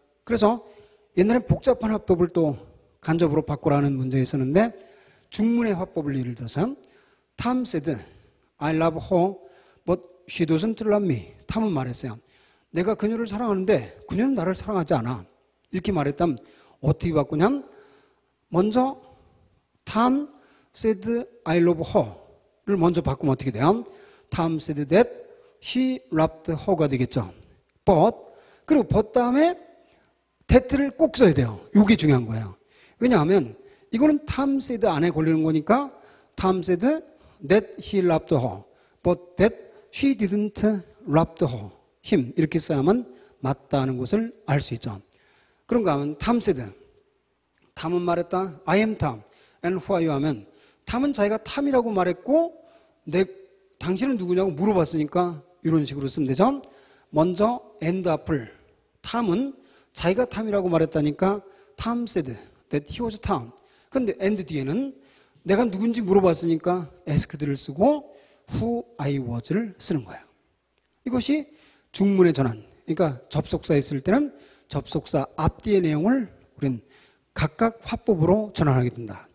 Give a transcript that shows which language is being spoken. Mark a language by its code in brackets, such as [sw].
[ko] 그래서 옛날에 복잡한 화법을 또 간접으로 바꾸라는 문제가 있었는데 중문의 화법을 예를 들어서 [en] Tom said, I love her, but she doesn't love me. [ko] 탐은 말했어요. 내가 그녀를 사랑하는데 그녀는 나를 사랑하지 않아. 이렇게 말했다면 어떻게 바꾸냐면 먼저 [en] Tom said, I love her [ko] 를 먼저 바꾸면 어떻게 돼요? [en] Tom said that he loved her [ko] 가 되겠죠. But 그리고 but 다음에 that를 꼭 써야 돼요. 이게 중요한 거예요. 왜냐하면 이거는 [en] Tom said [ko] 안에 걸리는 거니까 [en] Tom said that he loved her, but that She didn't rob him [ko] 이렇게 써야만 맞다는 것을 알 수 있죠. 그런가 하면 [en] Tom said. [ko] 탐은 말했다. [en] I am Tom. And who are you [ko] 하면 탐은 자기가 탐이라고 말했고 당신은 누구냐고 물어봤으니까 이런 식으로 쓰면 되죠. 먼저 and 앞을 탐은 자기가 탐이라고 말했다니까 [en] Tom said that he was Tom. [ko] 근데 and 뒤에는 내가 누군지 물어봤으니까 asked를 쓰고 who I was를 쓰는 거예요. 이것이 중문의 전환. 그러니까 접속사 있을 때는 접속사 앞뒤의 내용을 우리는 각각 화법으로 전환하게 된다.